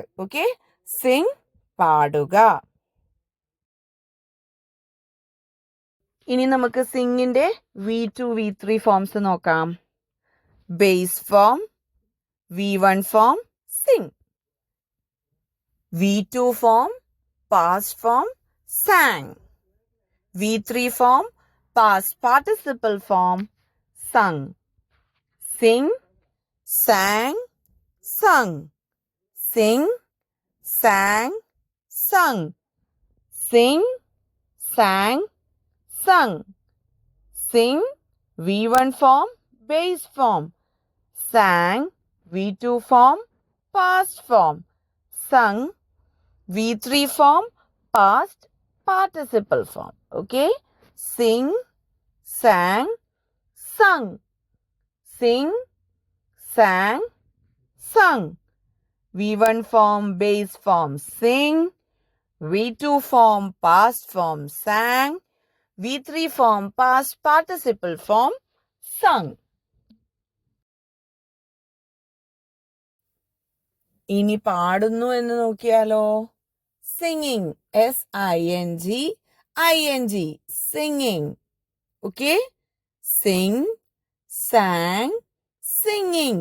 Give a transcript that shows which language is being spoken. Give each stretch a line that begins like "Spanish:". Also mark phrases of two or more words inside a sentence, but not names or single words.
Malayalam: ഓക്കെ, സിങ് പാടുക. ഇനി നമുക്ക് സിങ്ങിന്റെ V2 V3 ഫോംസ് നോക്കാം.
English: base form, V1 form sing, V2 form past form sang, V3 form past participle form sung. Sing, sang, sung. Sing, sang, sung. Sing, sang, sung. Sing, V1 form base form. Sang, V2 form past form. Sung, V3 form past participle form. Okay, sing, sang, sung. Sing, sang, sung. V1 form base form sing, V2 form past form sang, V3 form past participle form sung.
Malayalam: ഇനി പാടുന്നു എന്ന് നോക്കിയാലോ.
English: singing, SING, singing. okay, sing, sang, singing.